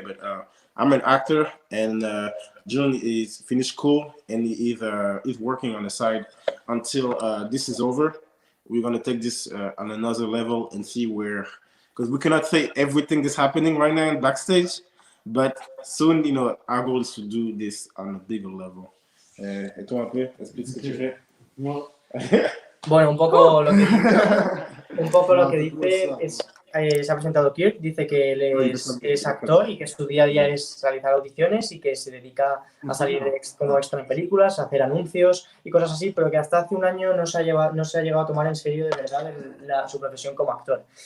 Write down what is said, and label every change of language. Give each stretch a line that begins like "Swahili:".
English: But I'm an actor, and June is finished school, and he's working on the side until this is over. We're gonna take this on another level and see where, because we cannot say everything that's happening right now in backstage, but soon, our goal is to do this on a bigger level.
French: Et toi, un peu, explique ce que tu fais. Moi,
Spanish: Bueno, un poco lo que dice es, se ha presentado Kirk, dice que él es actor y que su día a día es realizar audiciones y que se dedica a salir como extra en películas, a hacer anuncios y cosas así, pero que hasta hace un año no se ha llegado a tomar en serio de verdad su profesión como actor.